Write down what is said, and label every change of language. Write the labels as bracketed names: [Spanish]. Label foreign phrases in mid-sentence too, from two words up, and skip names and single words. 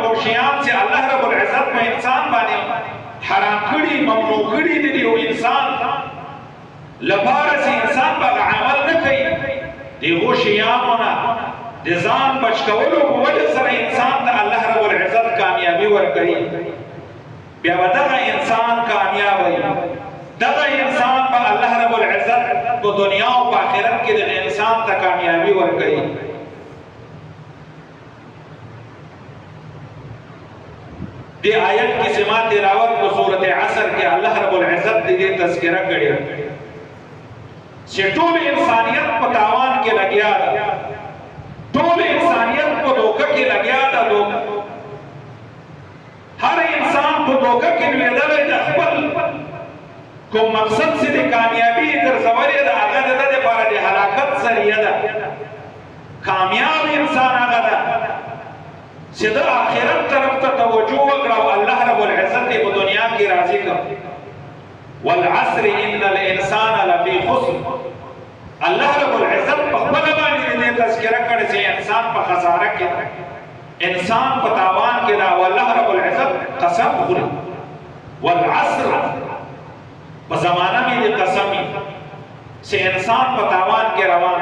[Pashto] کوم شیان چې الله رب العزت په انسان باندې حرام کړي ممنوع کړي دي او انسان لپاره چې انسان به عمل نه کوي دغه شیانو نه د ځان بچ کولو په وجه سره انسان ته الله رب العزت کامیابی ورکړي بیا به دغه انسان کامیاب وي دغه انسان به الله رب العزت په دنیا او په آخرت کې د انسان ته کامیابی ورکړي دی آیت کی سماع تلاوت کو سورۃ عصر کې الله رب العزت دې تذکرہ کړی چې ټول انسانیت په تاوان کې لګیا ده ټول انسانیت په دوکه کې لګیا ده هر انسان په دوکه کې لویدلې ده خپل کوم مقصد چې د کامیابی ګرځولې ده هغه د لپاره د هلاکت ذریعہ ده کامیاب انسان هغه ده چې د آخرت طرف ته توجه وکړي او الله رب العزت په دنیا کې راضي کړي [Arabic] والعصر ان الانسان لفی خسر [Pashto] الله رب العزت په خپل باندې دې تذکرہ کړی چې انسان په خساره کې انسان په تاوان کې دا والله رب العزت قسم خوري والعصر په زمانہ کې قسم چې انسان په تاوان کې روان